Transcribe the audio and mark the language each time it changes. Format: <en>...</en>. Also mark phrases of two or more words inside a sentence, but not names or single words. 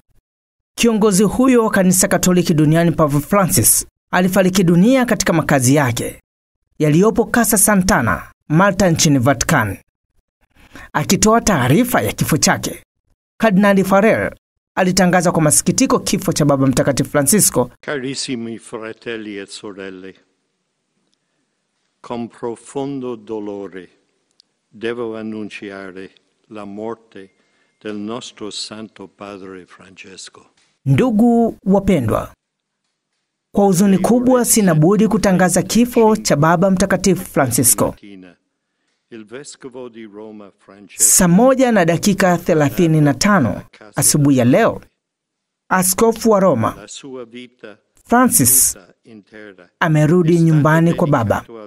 <sw>Kiongozi huyo wa kanisa Katoliki duniani, Papa Francis, alifariki dunia katika makazi yake yaliyopo Casa Sant'Anna, Malta nchini Vatican. Akitoa taarifa ya kifo chake, Kardinali Farrell alitangaza kwa masikitiko kifo cha Baba Mtakatifu Francisco.</sw> <it>Carissimi fratelli e sorelle, con profondo dolore devo annunciare la morte del nostro Santo Padre Francesco.</it> <sw>Ndugu wapendwa, kwa huzuni kubwa sina budi kutangaza kifo cha Baba Mtakatifu Francisco. Saa 1:35 asubuhi ya leo, Askofu wa Roma Francis amerudi nyumbani kwa Baba.</sw>